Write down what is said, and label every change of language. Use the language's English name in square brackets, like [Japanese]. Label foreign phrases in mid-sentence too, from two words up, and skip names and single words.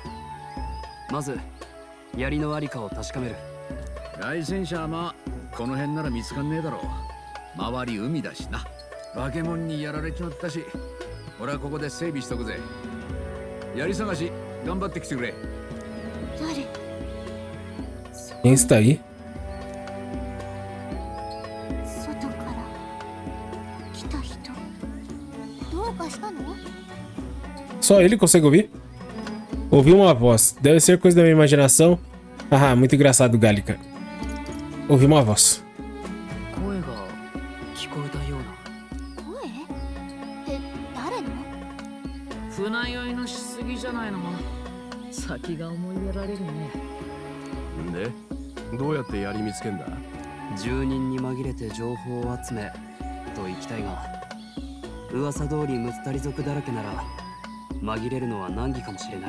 [Japanese] まず槍のありかを確かめる。外戦車はまあこの辺なら見つかんねえだろう。周り海だしな。化け物にやられちまったし、俺はここで整備しとくぜ。槍探し頑張ってきてくれ。誰？ [Portuguese] Quem está aí? [Japanese] 外から来た人。どうかしたの？ [Portuguese] Só ele consegue ouvir? Ouviu uma voz. Deve ser coisa da minha imaginação. Ah, muito engraçado, Gálica. Ouvi uma voz. [Japanese] 声が聞こえたような。声？誰の？船酔いのしすぎじゃないの。先が思いやられるね。で、どうやって槍見つけんだ？住人に紛れて情報を集めと言きたいが、噂通りムスタリ族だらけなら紛れるのは難儀かもしれない。